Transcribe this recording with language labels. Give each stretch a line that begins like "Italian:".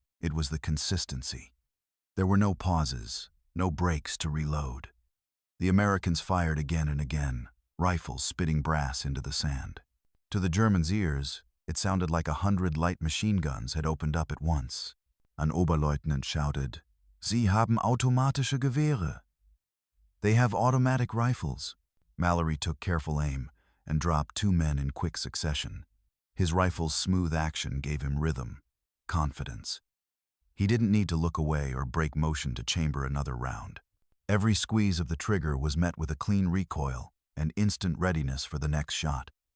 English: It was the consistency. There were no pauses, no breaks to reload. The Americans fired again and again, rifles spitting brass into the sand. To the Germans' ears, it sounded like 100 light machine guns had opened up at once. An Oberleutnant shouted,
German: "Sie haben automatische Gewehre."
English: "They have automatic rifles." Mallory took careful aim and dropped 2 men in quick succession. His rifle's smooth action gave him rhythm, confidence. He didn't need to look away or break motion to chamber another round. Every squeeze of the trigger was met with a clean recoil and instant readiness for the next shot.